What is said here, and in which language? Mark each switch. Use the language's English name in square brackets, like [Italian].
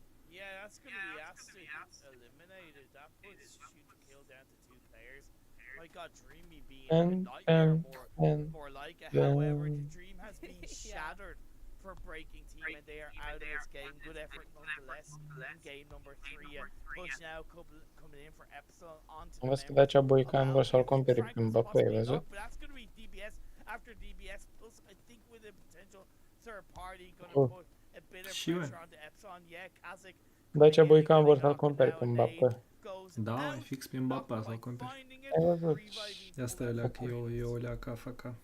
[English] Yeah, that's going to be Astic eliminated. That puts shoot to kill down to 2 players. My god, Dreamy being a nightmare, more like it. However, the dream has been shattered for Breaking Team and they are out of this game. Good effort nonetheless in game number 3. Push now coming in for Epsilon onto [Romanian] Am văzut că de aceea Boican vor să-l cumpere pe Mbappé, ai văzut? [English] But that's going to be DBS after DBS plus I think with a potential third party going to put a bit of pressure onto Epsilon. Yeah, Kazik. [Romanian] De aceea Boican vor să-l cumpere pe Mbappé. Da, fix pe Mbappé să-l cumpere. Ai văzut? Asta e leacă, e o leacă AFK.